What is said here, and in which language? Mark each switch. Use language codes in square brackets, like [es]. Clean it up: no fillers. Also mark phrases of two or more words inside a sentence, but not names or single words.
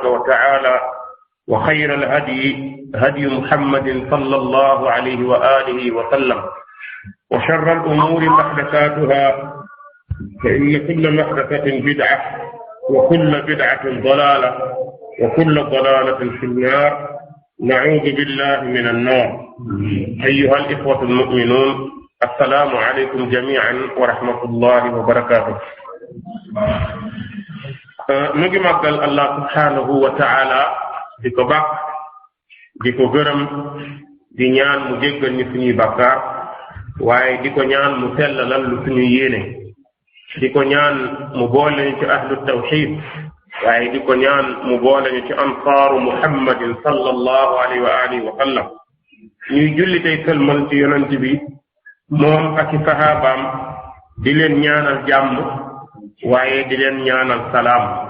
[ar] وتعالى وخير الهدي هدي محمد صلى الله عليه وآله وسلم وشر الأمور محدثاتها فإن كل محدثة بدعة وكل بدعة ضلالة وكل ضلالة في النار نعوذ بالله من النار أيها الإخوة المؤمنون السلام عليكم جميعا ورحمة الله وبركاته [wo] نجي مقال [ar] الله سبحانه وتعالى [wo] diko bak diko gërëm di ñaan mu jéggal ñu suñuy bàkkaar waaye diko ñaan mu sellalal lu suñu yéene diko ñaan mu boole ñu ci [ar] أهل التوحيد [wo] waaye diko ñaan mu boole ñu ci [ar] أنصار محمد صلى الله عليه وآله وسلم [wo] ñuy julli tey sëlmal ci yonent bi moom ak i sahabaam di leen ñaanal jàmm waaye di leen ñaanal salaam